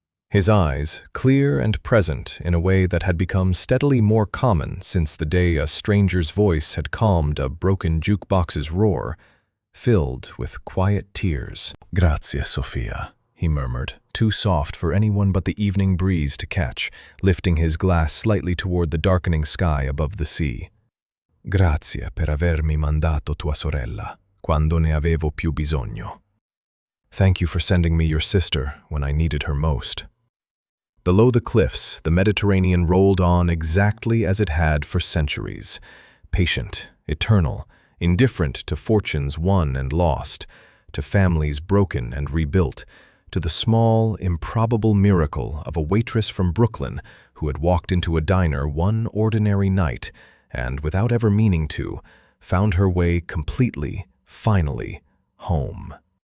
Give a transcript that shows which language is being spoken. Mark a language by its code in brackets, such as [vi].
[en] His eyes, clear and present in a way that had become steadily more common since the day a stranger's voice had calmed a broken jukebox's roar, filled with quiet tears. "Grazie, Sofia," he murmured, too soft for anyone but the evening breeze to catch, lifting his glass slightly toward the darkening sky above the sea. [it] "Grazie per avermi mandato tua sorella, quando ne avevo più bisogno. [en] Thank you for sending me your sister when I needed her most." Below the cliffs, the Mediterranean rolled on exactly as it had for centuries, patient, eternal, indifferent to fortunes won and lost, to families broken and rebuilt, to the small, improbable miracle of a waitress from Brooklyn who had walked into a diner one ordinary night and, without ever meaning to, found her way completely, finally, home.